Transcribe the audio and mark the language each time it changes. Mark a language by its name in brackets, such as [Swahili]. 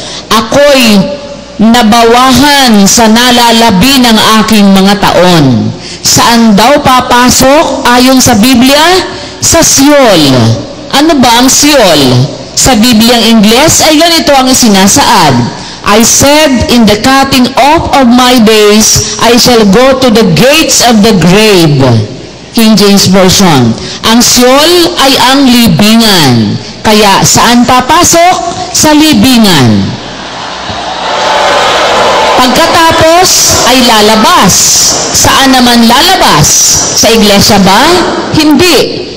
[Filipino] Ako'y nabawahan sa nalalabi ng aking mga taon. Saan daw papasok ayon sa Biblia? Sa Siol. Ano ba ang Siol? Sa Bibliang Ingles ay ganito ang isinasaad. [English] I said, in the cutting off of my days, I shall go to the gates of the grave. King James Version. [Filipino] Ang Siol ay ang libingan. Kaya saan papasok? Sa libingan. Pagkatapos ay lalabas. Saan naman lalabas? Sa iglesia ba? Hindi.